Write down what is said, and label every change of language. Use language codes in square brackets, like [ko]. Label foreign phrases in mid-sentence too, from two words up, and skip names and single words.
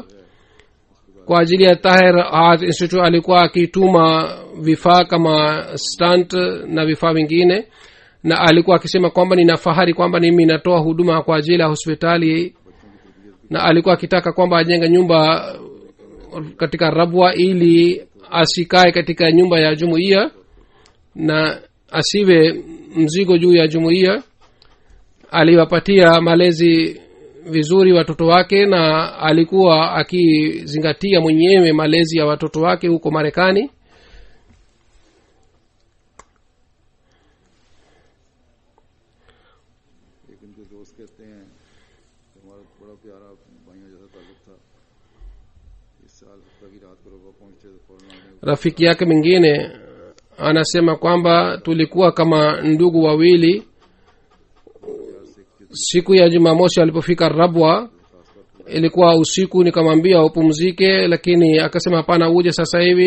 [sw] Kwa ajili ya Tahir Heart Institute alikuwa akituma vifaa kama stunt na vifaa vingine, na alikuwa akisema kwamba nina fahari kwamba mimi natoa huduma kwa ajili ya hospitali, na alikuwa akitaka kwamba ajenge nyumba katika Rabwa ili asikae katika nyumba ya jumuiya na asiwe mzigo juu ya jumuiya. Aliwapatia malezi vizuri watoto wake, na alikuwa akizingatia mwenyewe malezi ya watoto wake huko Marekani. [ur] ایک ان کے دوست کہتے ہیں کہ ہمارا بڑا پیارا بھائیوں جیسا تعلق تھا، اس سال ہفتہ کی رات کو ربا پہنچے تو فوراً [sw] Rafiki yake mwingine anasema kwamba tulikuwa kama ndugu wawili. Siku ya Jumamosi alipofika Rabwa, ilikuwa usiku, nikamwambia upumzike, lakini akasema hapana, uje sasa hivi.